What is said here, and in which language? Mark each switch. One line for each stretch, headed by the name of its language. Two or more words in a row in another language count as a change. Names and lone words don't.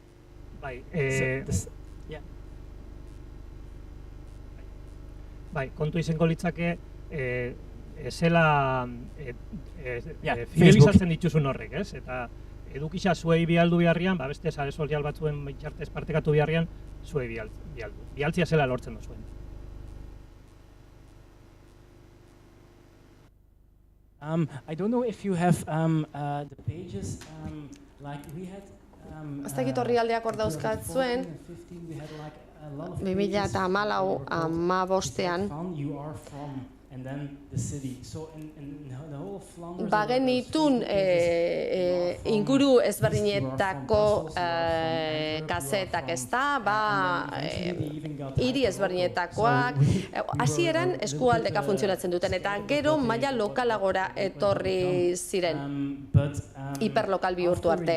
Basque: Bai, kontu izango litzake zela fidelizatzen dituzun horrek, ez? Eta edukisa zuei bialdu biharrian, beste sare sozial batzuen bitxartez partekatu biharrian, zuei bialdu. Bialtzia zela lortzen duzuen.
English: I don't know if you have the pages like we had.
Basque: Ez dakit orrialdeak hor dauzkatzuen, 2014an bagenitun inguru ezberdinetako kazetak ezta, hiri ezberdinetakoak, hasieran eskualdeka funtzionatzen duten, eta gero maila lokalagora etorri ziren, hiperlokal bihurtu arte.